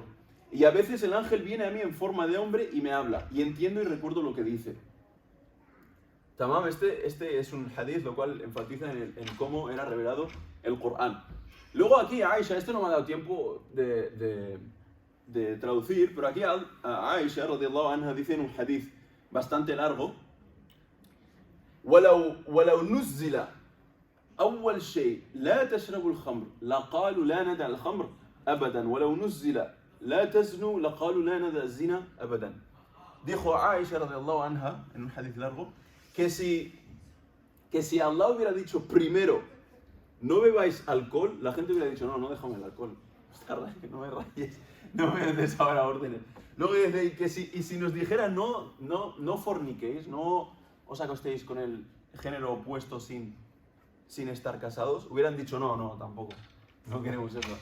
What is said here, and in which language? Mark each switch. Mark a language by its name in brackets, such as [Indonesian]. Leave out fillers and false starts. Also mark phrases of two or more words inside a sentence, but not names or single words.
[Spanish] Y a veces el ángel viene a mí en forma de hombre y me habla, y entiendo y recuerdo lo que dice. Tamam, este es un hadith, lo cual enfatiza en cómo era revelado el Corán. Luego aquí Aisha, esto no me ha dado tiempo de traducir, pero aquí Aisha [Arabic] رضي الله عنها [Spanish] dice en un hadith bastante largo: [Arabic] وَلَوْ نُزِّلَ أول شيء لا تشربوا الخمر لقالوا لا ندع الخمر أبدا ولو نزل لا تزنوا لقالوا لا ندع الزنا أبدا. [Spanish] Dijo Aisha [Arabic] رضي الله عنها [Spanish] en un hadith largo que si Allah hubiera dicho primero no bebáis alcohol, la gente hubiera dicho no déjame el alcohol, no me rayes, no me des ahora órdenes. Luego dice que si nos dijera no forniquéis, no os acostéis con el género opuesto sin estar casados, hubieran dicho no, tampoco, no queremos eso.